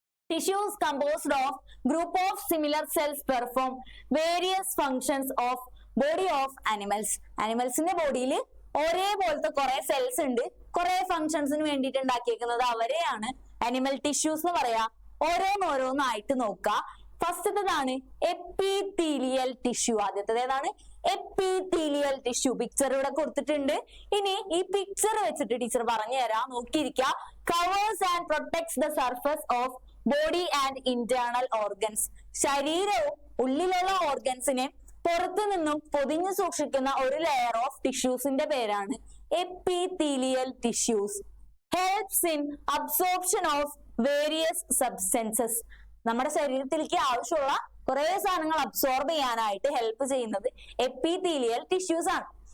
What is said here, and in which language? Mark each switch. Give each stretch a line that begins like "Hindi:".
English: Tissues composed of group of similar cells perform various functions of body of animals.
Malayalam: Animalsന്റെ ബോഡിയിൽ ഒരേപോലത്തെ കുറെ cells ഉണ്ട്, കുറെ ഫങ്ഷൻസിന് വേണ്ടിയിട്ട് ഉണ്ടാക്കിയേക്കുന്നത് അവരെയാണ് അനിമൽ ടിഷ്യൂസ് എന്ന് പറയാ. ഓരോന്നോരോന്നായിട്ട് നോക്കാം. ഫസ്റ്റത്തേതാണ് എപ്പിത്തീലിയൽ ടിഷ്യൂ. ആദ്യത്തേത് ഏതാണ്? Epithelial tissue. പിക്ചർ ഇവിടെ കൊടുത്തിട്ടുണ്ട്. ഇനി ഈ പിക്ചർ വെച്ചിട്ട് ടീച്ചർ പറഞ്ഞു തരാം, നോക്കിയിരിക്കുക.
English: Covers and protects the surface of body and internal organs.
Malayalam: ശരീരവും ഉള്ളിലുള്ള ഓർഗൻസിനെ പുറത്തു നിന്നും പൊതിഞ്ഞു സൂക്ഷിക്കുന്ന ഒരു ലെയർ ഓഫ് ടിഷ്യൂസിന്റെ പേരാണ് epithelial tissues.
English: Helps in absorption of various substances.
Malayalam: നമ്മുടെ ശരീരത്തിലേക്ക് ആവശ്യമുള്ള കുറെ സാധനങ്ങൾ അബ്സോർബ് ചെയ്യാനായിട്ട് ഹെൽപ്പ് ചെയ്യുന്നത് എപ്പിത്തീലിയൽ ടിഷ്യൂസ് ആണ്.